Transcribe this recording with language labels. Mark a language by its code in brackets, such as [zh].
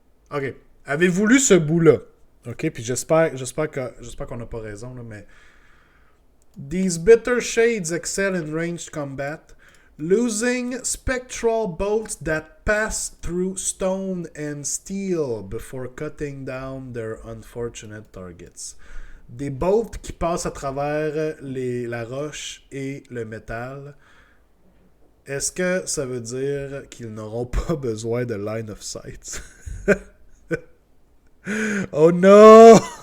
[fr] OK. Avez-vous lu ce bout-là? OK, puis j'espère qu'on n'a pas raison, là, mais... [en] These bitter shades excel in ranged combat, losing spectral bolts that pass through stone and steel before cutting down their unfortunate targets. [fr] Des bolts qui passent à travers la roche et le métal. Est-ce que ça veut dire qu'ils n'auront pas besoin de line of sight? Oh non!